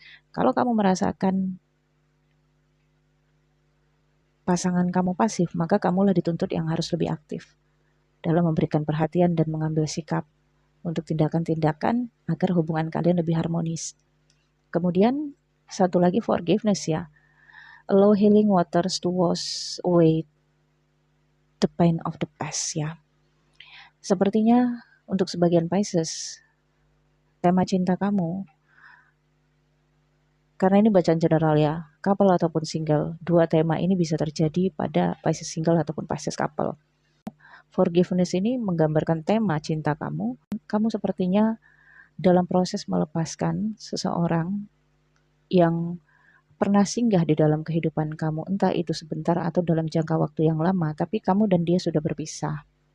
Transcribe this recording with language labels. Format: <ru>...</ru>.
<id>Kalau kamu merasakan pasangan kamu pasif, maka kamulah dituntut yang harus lebih aktif dalam memberikan perhatian dan mengambil sikap untuk tindakan-tindakan agar hubungan kalian lebih harmonis. Kemudian satu lagi forgiveness ya.</id> <en>Allow healing waters to wash away the pain of the past</en> <id>ya. Sepertinya untuk sebagian Pisces, tema cinta kamu, karena ini bacaan general ya, couple ataupun single, dua tema ini bisa terjadi pada Pisces single ataupun Pisces couple. Forgiveness ini menggambarkan tema cinta kamu. Kamu sepertinya dalam proses melepaskan seseorang yang pernah singgah di dalam kehidupan kamu, entah itu sebentar atau dalam jangka waktu yang lama, tapi kamu dan dia sudah berpisah.</id>